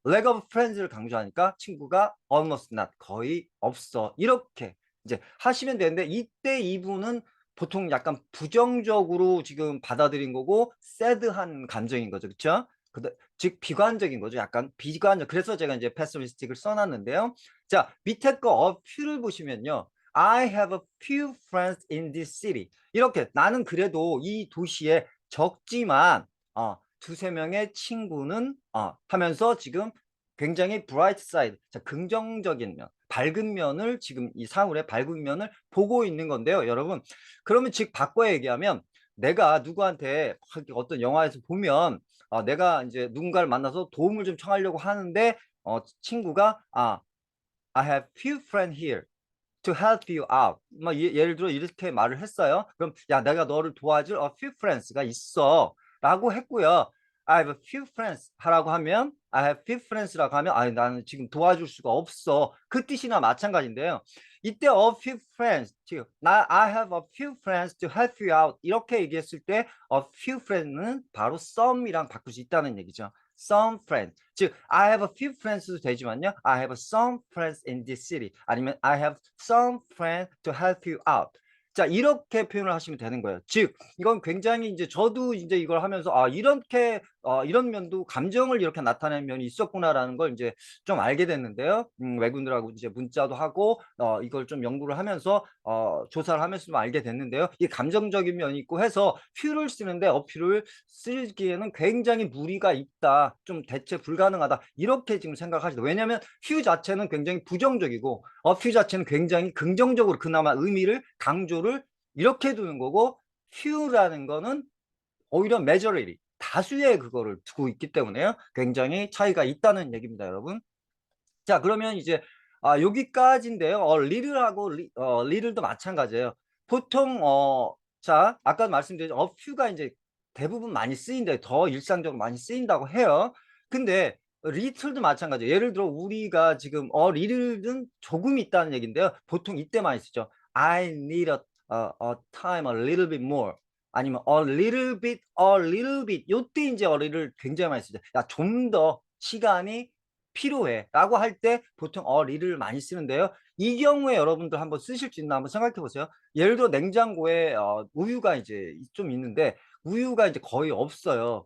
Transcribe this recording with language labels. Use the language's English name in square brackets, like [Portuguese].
[Korean] lack of friends를 강조하니까 친구가 almost not 거의 없어 이렇게 이제 하시면 되는데 이때 이분은 보통 약간 부정적으로 지금 받아들인 거고 sad한 감정인 거죠. 그렇죠? 즉 비관적인 거죠. 약간 비관적. 그래서 제가 이제 pessimistic을 써놨는데요. 자, 밑에 거 a few를 보시면요. [English] I have a few friends in this city. [Korean] 이렇게 나는 그래도 이 도시에 적지만 두세 명의 친구는 하면서 지금 굉장히 bright side, 자, 긍정적인 면, 밝은 면을 지금 이 사물의 밝은 면을 보고 있는 건데요, 여러분. 그러면 즉 바꿔 얘기하면 내가 누구한테 어떤 영화에서 보면 내가 이제 누군가를 만나서 도움을 좀 청하려고 하는데 친구가 [English] I have few friends here to help you out. [Korean] 뭐 예를 들어 이렇게 말을 했어요. 그럼 야 내가 너를 도와줄 a few friends가 있어 라고 했고요. [English] I have a few friends [Korean] 하라고 하면 [English] I have few friends [Korean] 라고 하면 나는 지금 도와줄 수가 없어 그 뜻이나 마찬가지인데요. 이때 a few friends 지금 [English] I have a few friends to help you out [Korean] 이렇게 얘기했을 때 a few friends는 바로 some이랑 바꿀 수 있다는 얘기죠. [English] some friends 즉 I have a few friends도 되지만요. I have some friends in this city 아니면 I have some friends to help you out. [Korean] 자, 이렇게 표현을 하시면 되는 거예요. 즉, 이건 굉장히 이제 저도 이제 이걸 하면서 이렇게 이런 면도 감정을 이렇게 나타내는 면이 있었구나라는 걸 이제 좀 알게 됐는데요. 외국인들하고 이제 문자도 하고 이걸 좀 연구를 하면서 조사를 하면서 좀 알게 됐는데요. 이 감정적인 면이 있고 해서 퓨를 쓰는데 어퓨를 쓰기에는 굉장히 무리가 있다. 좀 대체 불가능하다. 이렇게 지금 생각하시죠. 왜냐하면 퓨 자체는 굉장히 부정적이고 어퓨 자체는 굉장히 긍정적으로 그나마 의미를 강조를 이렇게 두는 거고 few라는 거는 오히려 majority 다수의 그거를 두고 있기 때문에요. 굉장히 차이가 있다는 얘기입니다, 여러분. 자, 그러면 이제 여기까지인데요. little하고 little도 마찬가지예요. 보통 자, 아까 말씀드린 a few가 이제 대부분 많이 쓰인다. 더 일상적으로 많이 쓰인다고 해요. 근데 little도 마찬가지예요. 예를 들어 우리가 지금 little는 조금 있다는 얘기인데요. 보통 이때 많이 쓰죠. [English] I need a time a little bit more. 아니면 a little bit. [Korean] 요때 이제 어리를 굉장히 많이 쓰죠. 야, 좀 더 시간이 필요해. 라고 할 때 보통 little를 많이 쓰는데요. 이 경우에 여러분들 한번 쓰실 수 있나 한번 생각해 보세요. 예를 들어 냉장고에 우유가 이제 좀 있는데 우유가 이제 거의 없어요.